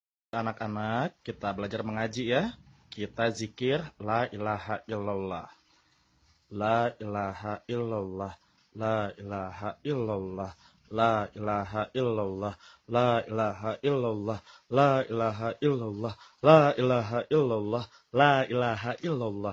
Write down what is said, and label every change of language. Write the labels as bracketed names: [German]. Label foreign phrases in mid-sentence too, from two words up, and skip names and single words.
[Indonesian] Anak-anak, kita belajar mengaji ya. Kita zikir [Arabic] لا إله إلا الله. لا إله إلا الله. لا إله إلا الله. لا إله إلا الله. لا إله إلا الله. لا إله إلا الله. لا إله إلا الله. لا إله إلا الله.